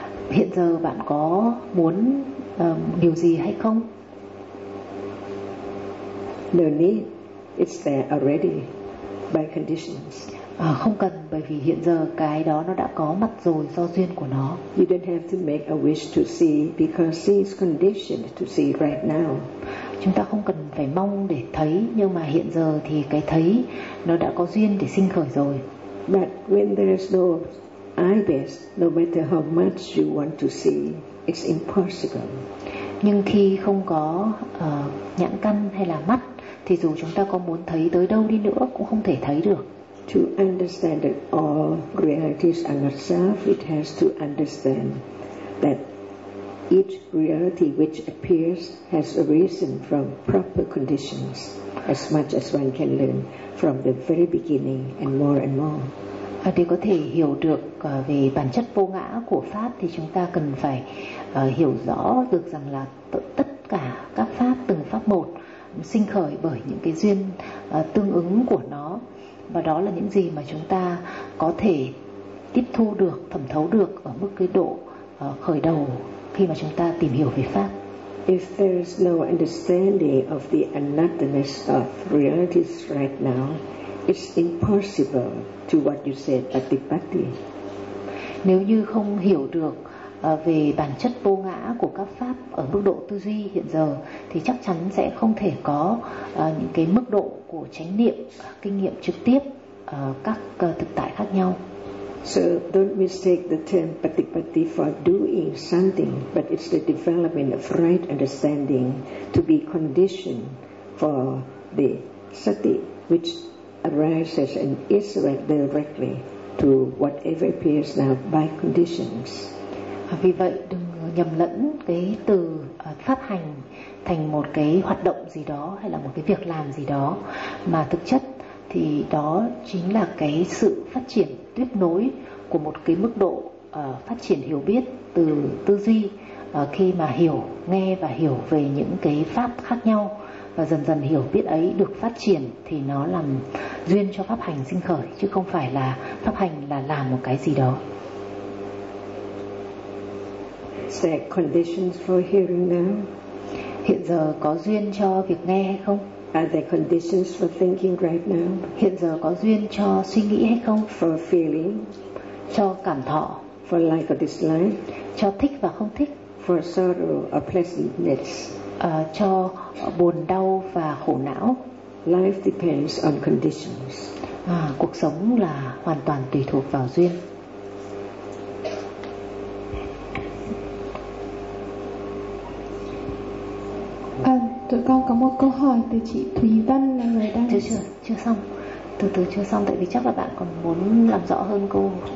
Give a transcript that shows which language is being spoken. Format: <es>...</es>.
<vi>Hiện giờ bạn có muốn điều gì hay không?</vi> <en>No need. It's there already. by conditions.</en> <vi>À, không cần, bởi vì hiện giờ cái đó nó đã có mặt rồi do duyên của nó.</vi> <en>You don't have to make a wish to see because it's conditioned to see right now.</en> <vi>Chúng ta không cần phải mong để thấy, nhưng mà hiện giờ thì cái thấy nó đã có duyên để sinh khởi rồi.</vi> <en>But when there is no eye base, no matter how much you want to see, it's impossible.</en> <vi>Nhưng khi không có nhãn căn hay là mắt, thì dù chúng ta có muốn thấy tới đâu đi nữa cũng không thể thấy được.</vi> <en>To understand that all realities are not self, it has to understand that each reality which appears has arisen from proper conditions, as much as one can learn from the very beginning and more and more.</en> <vi>À, để có thể hiểu được về bản chất vô ngã của pháp thì chúng ta cần phải hiểu rõ được rằng là tất cả các pháp từng pháp một sinh khởi bởi những cái duyên tương ứng của nó. Và đó là những gì mà chúng ta có thể tiếp thu được, thẩm thấu được ở mức cái độ khởi đầu khi mà chúng ta tìm hiểu về pháp.</vi> <en>If there is no understanding of the anatomies of realities right now, it's impossible to what you said, Patipatti.</en> <vi>Nếu như không hiểu được về bản chất vô ngã của các pháp ở mức độ tư duy hiện giờ thì chắc chắn sẽ không thể có những cái mức độ của chánh niệm, kinh nghiệm trực tiếp các thực tại khác nhau.</vi> <en>So don't mistake the term patipatti for doing something, but it's the development of right understanding to be conditioned for the sati which arises and is directly to whatever appears now by conditions.</en> <vi>Vì vậy đừng nhầm lẫn cái từ pháp hành thành một cái hoạt động gì đó hay là một cái việc làm gì đó, mà thực chất thì đó chính là cái sự phát triển tiếp nối của một cái mức độ phát triển hiểu biết từ tư duy, khi mà hiểu, nghe và hiểu về những cái pháp khác nhau, và dần dần hiểu biết ấy được phát triển thì nó làm duyên cho pháp hành sinh khởi, chứ không phải là pháp hành là làm một cái gì đó.</vi> <en>Set conditions for hearing now.</en> <vi>Hiện giờ có duyên cho việc nghe hay không?</vi> <en>Are there conditions for thinking right now?</en> <vi>Hiện giờ có duyên cho suy nghĩ hay không?</vi> <en>For feeling.</en> <vi>Cho cảm thọ.</vi> <en>For like or dislike.</en> <vi>Cho thích và không thích.</vi> <en>For sorrow or pleasantness.</en> <vi>Cho buồn đau và khổ não.</vi> <en>Life depends on conditions.</en> <vi>Cuộc sống là hoàn toàn tùy thuộc vào duyên. Tụi con có một câu hỏi từ chị Thúy Vân là người đang chưa xong, từ chưa xong, tại vì chắc là bạn còn muốn làm rõ hơn câu.</vi>